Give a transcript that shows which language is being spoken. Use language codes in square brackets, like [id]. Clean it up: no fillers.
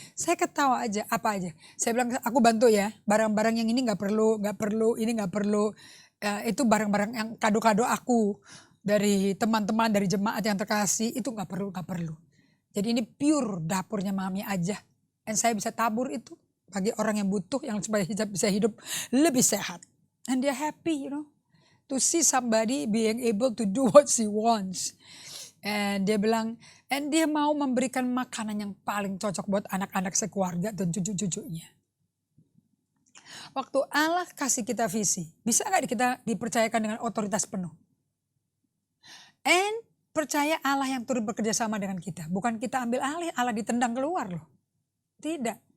[id] Saya ketawa aja, apa aja. Saya bilang, aku bantu ya, barang-barang yang ini gak perlu, ini gak perlu. Itu barang-barang yang kado-kado aku dari teman-teman, dari jemaat yang terkasih, itu gak perlu. Jadi ini pure dapurnya mami aja. And saya bisa tabur itu bagi orang yang butuh, yang supaya bisa hidup lebih sehat. [en] And dia happy, to see somebody being able to do what she wants. [id] And dia bilang, and dia mau memberikan makanan yang paling cocok buat anak-anak sekeluarga dan cucu-cucunya. Waktu Allah kasih kita visi, bisa gak kita dipercayakan dengan otoritas penuh? And percaya Allah yang turut bekerja sama dengan kita. Bukan kita ambil alih, Allah ditendang keluar loh. Tidak.